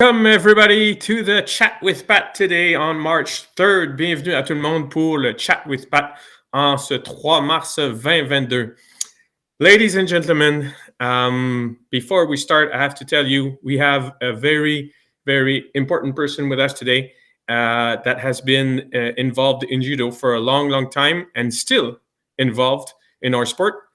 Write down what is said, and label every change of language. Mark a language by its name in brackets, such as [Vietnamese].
[English] Welcome everybody to the Chat with Pat today on March 3rd. [French] Bienvenue à tout le monde pour le Chat with Pat en ce 3 mars 2022. [English] Ladies and gentlemen, before we start, I have to tell you we have a very, very important person with us today that has been involved in Judo for a long, long time and still involved in our sport.